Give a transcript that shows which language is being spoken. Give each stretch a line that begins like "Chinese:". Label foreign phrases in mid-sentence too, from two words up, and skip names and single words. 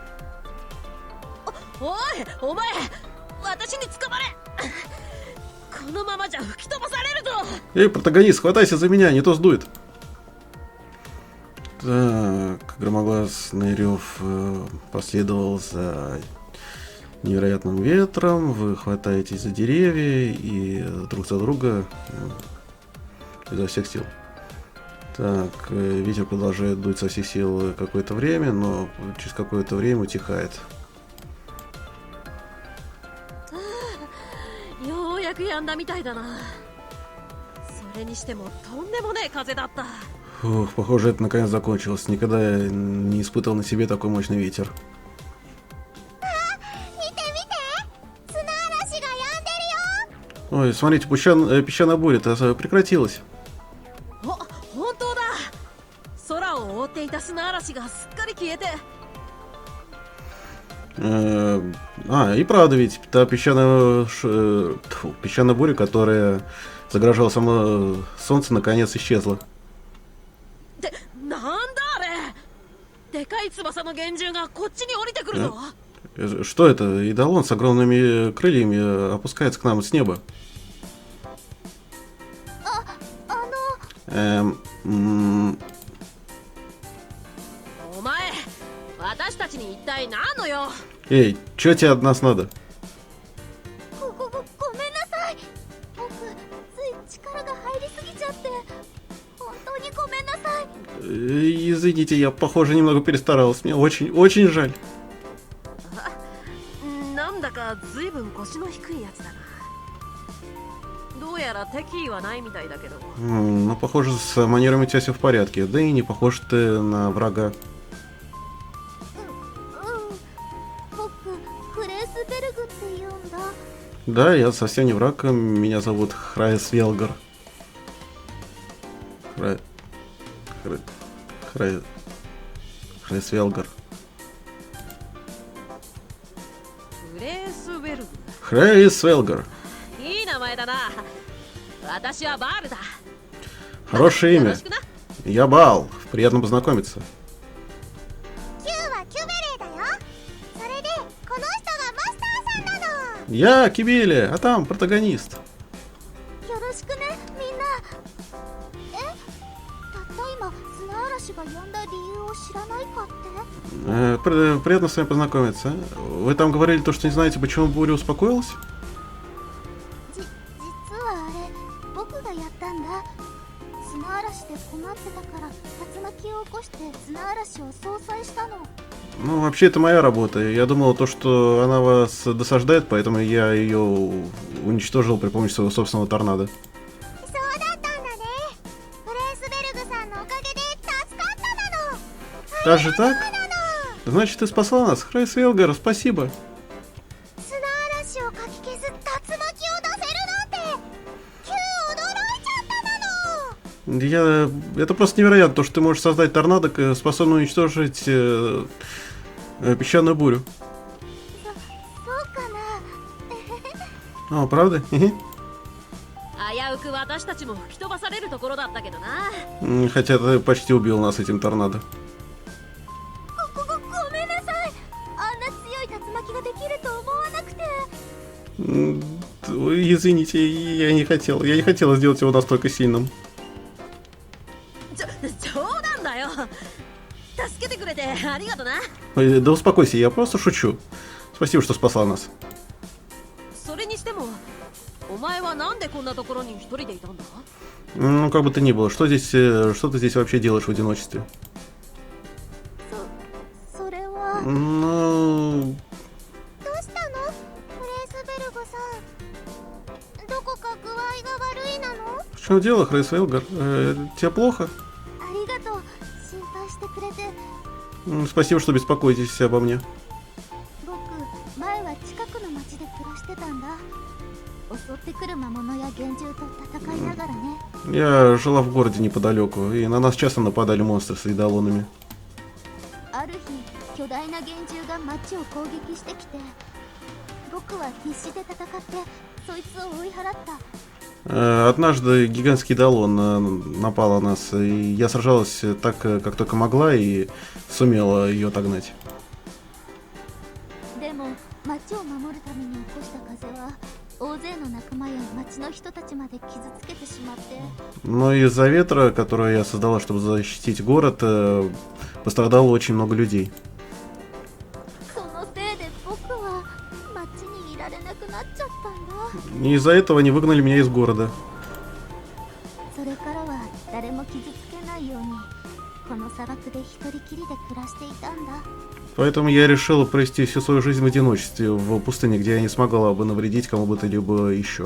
Japanese: おいお前私に捕まれ。このままじゃ吹き飛ばされるぞ。
Russian: Эй, протагонист, хватайся за меня, не то сдует. Так, громогласный рев последовал за невероятным ветром. Вы хватаетесь за деревья и друг за друга изо всех сил. Так, ветер продолжает дуть со всех сил какое-то время, но через какое-то время утихает.
Japanese: ようやく止んだみたいだな。それにしてもとんでもねえ風だった。
Russian: Фух, похоже, это наконец закончилось. Никогда я не испытывал на себе такой мощный ветер.
Japanese: 見て見て、砂嵐が止んでるよ。
Russian: Ой, смотрите, песчаная буря-то прекратилась.
Japanese: お、本当だ。空を覆っていた砂嵐がすっかり消えて。
Russian: И правда, ведь та песчаная буря, которая загрожало само солнце, наконец исчезло.
Japanese: なんだあれ。でかい翼の幻獣がこっちに降りてくるぞ。
Russian: Что это? Идолон с огромными крыльями опускается к нам с неба.
Japanese: お前、私たちに一体何のよ。
Russian: Эй, что тебе от нас надо?
Japanese: ごめんなさい。僕つい力が入りすぎちゃって本当にごめんなさい。
Russian: Извините, я, похоже, немного перестаралась. Мне очень жаль.
Japanese: なんだかずいぶん腰の低いやつだな。どうやら敵意はないみたいだけど。
Russian: Ну, похоже, с манерами у тебя все в порядке. Да и не похож ты на врага.
Japanese: 僕フレースベルグって言うんだ。
Russian: Да, я совсем не враг. Меня зовут Храйс Велгар. Храйс Велгар.
Japanese: フレースベルグ。
Russian: Храйс Велгар.
Japanese: いい名前だな。私はバールだ。
Russian: Хорошее
Japanese: よ
Russian: имя.
Japanese: ろしくな。
Russian: Я Баал. Приятно познакомиться.
Japanese: キューはキュベレーだよ。それでこの人がマスターさんなの。
Russian: Я Кибели, а там протагонист.
Japanese: よろしくねみんな。たった今砂嵐が止んだ理由を知らないかって。
Russian: Приятно с вами познакомиться. Вы там говорили то, что не знаете, почему буря успокоилась?
Japanese: 実はあれ僕がやったんだ。砂嵐で困ってたから竜巻を起こして砂嵐を相殺したの。
Russian: Ну, вообще, это моя работа. Я думал, то, что она вас досаждает, поэтому я ее уничтожил при помощи своего собственного торнадо.
Japanese: そうだったんだね。フレースベルグさんのおかげで助かったなの。
Russian: Даже так? Значит, ты спасла нас, Храйс Велгар, спасибо.
Japanese: 砂嵐をかき消す竜巻を出せるなんてキュー驚いちゃったなの。
Russian: Это просто невероятно, то, что ты можешь создать торнадо, способный уничтожить песчаную бурю.
Japanese: そうかな。
Russian: О, правда?
Japanese: 危うく私たちも吹き飛ばされるところだったけどな。
Russian: Хотя ты почти убил нас этим торнадо.
Japanese: ごめんなさい。あんな強い竜巻ができると思わなくて。
Russian: Извините, я не хотела сделать его настолько сильным.
Japanese: 冗談だよ。助けてくれてありがとな。
Russian: Да успокойся, я просто шучу. Спасибо, что спасла нас.
Japanese: それにしても、お前はなんでこんなところに一人でいたんだ？
Russian: Ну, как бы то ни было, что ты здесь вообще делаешь в одиночестве?
Japanese: それは。
Russian: Ну,
Japanese: どうしたのフレースベルグさん。どこか具合が悪いなの？
Russian: в чем дело, Храйс Велгар? Тебе плохо?
Japanese: ありがとう。心配してくれて。
Russian: Спасибо, что беспокоитесь обо мне.
Japanese: 僕前は近くの町で暮らしてたんだ。襲ってくる魔物や幻獣と戦いながらね。
Russian: Я жила в городе неподалеку, и на нас часто нападали монстры с идолонами.
Japanese: ある日巨大な幻獣が町を攻撃してきて、僕は必死で戦ってそいつを追い払った。
Russian: Однажды гигантский идолон напал на нас, и я сражалась так, как только могла, и сумела ее отогнать.
Japanese: でも町を守るために起こした風は大勢の仲間や町の人たちまで傷つけてしまって。
Russian: Но из-за ветра, который я создала, чтобы защитить город, пострадало очень много людей.
Japanese: そのせいで僕は町にいられなくなっちゃったんだ。
Russian: И из-за этого они выгнали меня из города.
Japanese: それからは誰も傷つけないようにこの砂漠で一人きりで暮らしていたんだ。
Russian: Поэтому я решила провести всю свою жизнь в одиночестве, в пустыне, где я не смогла бы навредить кому бы то либо еще.